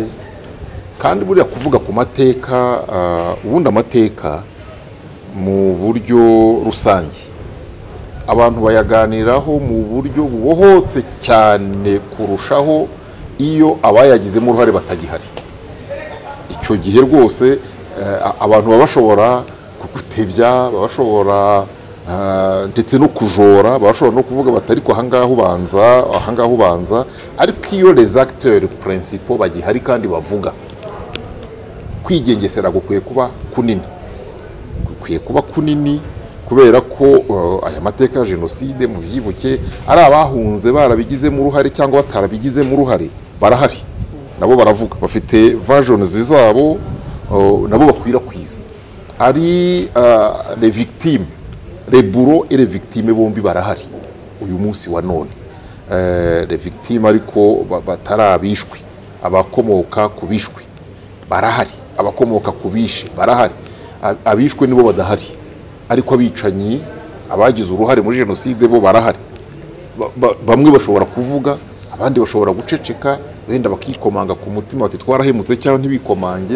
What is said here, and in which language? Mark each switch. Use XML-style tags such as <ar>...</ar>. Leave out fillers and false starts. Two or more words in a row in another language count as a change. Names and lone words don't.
<rw>Kandi buriya kuvuga ku mateka, ubundi amateka mu buryo rusange abantu bayaganiraho mu buryo bubohotse cyane kurushaho iyo abayagizemo uruhare batagihari. Icyo gihe rwose abantu baba bashobora kugutebya, baba bashobora ndetse no kujora, baba bashobora no kuvuga bati ariko ahangaha ubanza, ariko iyo</rw> <fr>les acteurs principaux</fr> <rw>bagihari kandi bavuga, kwigengesera gukwiye kuba kunini, kubera ko aya mateka ya jenoside mu byibuke ari abahunze barabigizemo uruhare cyangwa batarabigizemo uruhare barahari, nabo baravuga, bafite versions zabo nabo bakwirakwiza. Ari</rw> <fr>les victimes, les bourreaux et les victimes</fr> <rw>bombi barahari uyu munsi wa none.</rw> <fr>Les victimes</fr> <rw>ariko batarabishwe, abakomoka ku bishwe barahari, abakomoka ku bishe barahari, abishwe nibo badahari, ariko abicanyi abagize uruhare muri jenoside bo barahari. Bamwe bashobora kuvuga, abandi bashobora guceceka, wenda bakikomanga ku mutima bati twarahemutse cyangwa ntibikomange.</rw>